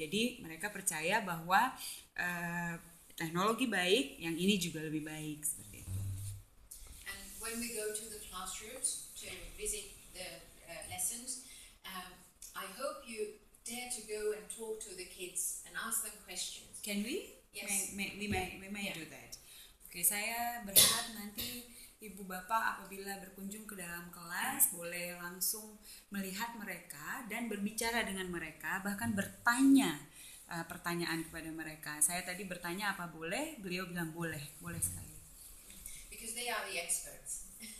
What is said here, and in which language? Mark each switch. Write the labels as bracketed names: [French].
[Indonesian] Jadi mereka percaya bahwa teknologi baik, yang ini juga lebih baik seperti itu. [English] And when we go to the classrooms to visit the lessons, I hope you dare to go and talk to the kids and ask them questions. Can we? Yes. We may do that. [Indonesian] Oke, saya berharap nanti Ibu Bapak apabila berkunjung ke dalam kelas boleh langsung melihat mereka dan berbicara dengan mereka, bahkan bertanya pertanyaan kepada mereka. Saya tadi bertanya apa boleh, beliau bilang boleh sekali. [English] Because they are the experts.